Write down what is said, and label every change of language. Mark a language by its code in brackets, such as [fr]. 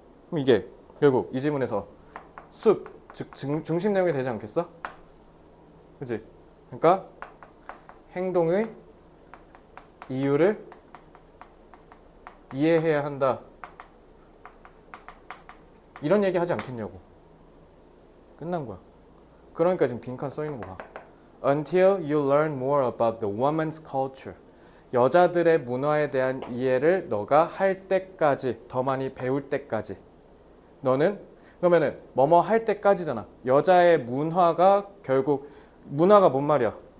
[ko] 그럼 이게 결국 이 질문에서 숲, 즉 중심 내용이 되지 않겠어? 그치? 그러니까 행동의 이유를 이해해야 한다. 이런 얘기 하지 않겠냐고. 끝난 거야. 그러니까 지금 빈칸 써 있는 거 봐. [en] Until you learn more about the woman's culture. [ko] 여자들의 문화에 대한 이해를 너가 할 때까지, 더 많이 배울 때까지. 너는 그러면은 뭐뭐 할 때까지잖아. 여자의 문화가 결국 문화가 뭔 말이야?